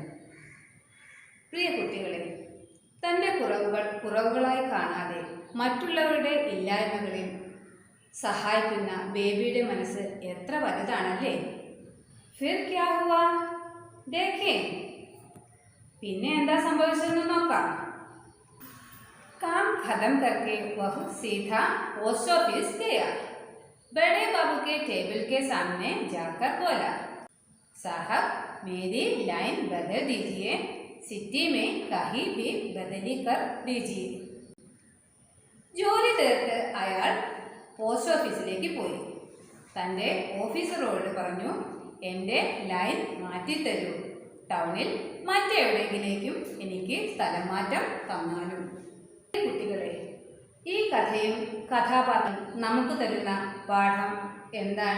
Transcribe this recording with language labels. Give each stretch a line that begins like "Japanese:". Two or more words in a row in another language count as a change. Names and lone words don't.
Malayalam: പ്രിയ കുട്ടികളെ, തൻ്റെ കുറവുകളായി കാണാതെ മറ്റുള്ളവരുടെ ഇല്ലായ്മകളിൽ സഹായിക്കുന്ന ബേബിയുടെ മനസ്സ് എത്ര വലുതാണല്ലേ.
Hindi: फिर क्या हुआ? देखें,
Malayalam: പിന്നെ എന്താ സംഭവിച്ചതെന്ന് നോക്കാം.
Hindi: काम खत्म करके वह सीधा
English: post office
Hindi: गया. बड़े बाबू के टेबल के सामने जाकर बोला, साहब मेरी लाइन बदल दीजिए, सिटी में कहीं भी बदली कर दीजिए.
Malayalam: ജോലി തീർത്ത് അയാൾ പോസ്റ്റ് ഓഫീസിലേക്ക് പോയി. തൻ്റെ ഓഫീസറോട് പറഞ്ഞു, എൻ്റെ ലൈൻ മാറ്റിത്തരൂ, ടൗണിൽ മറ്റെവിടെയെങ്കിലേക്കും എനിക്ക് സ്ഥലം മാറ്റം തന്നാലും. കുട്ടികളെ, ഈ കഥയും കഥാപാത്രം നമുക്ക് തരുന്ന പാഠം എന്താണ്?